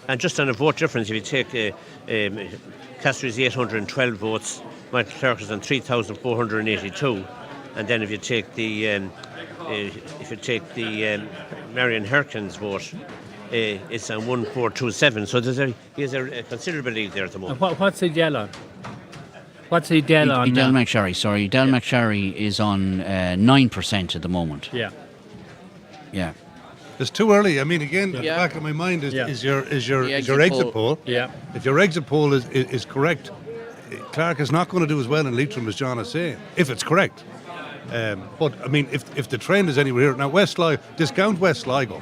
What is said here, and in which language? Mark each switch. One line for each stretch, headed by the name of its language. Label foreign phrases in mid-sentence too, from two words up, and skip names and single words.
English: And just on a vote difference, if you take Casserly's 812 votes, Michael Clark is on 3,482, and then if you take the Marion Harkin's vote, it's on 1,427. So he has a considerable lead there at the moment. And what's Edel on? What's Edel on? Edel McSherry, sorry. Edel McSherry is on 9% at the moment. Yeah. Yeah. It's too early. I mean, again, the back of my mind is your exit poll. Yeah. If your exit poll is correct, Clark is not going to do as well in Leitrim as John is saying, if it's correct. But I mean, if the trend is anywhere here now, West Sligo, discount West Sligo.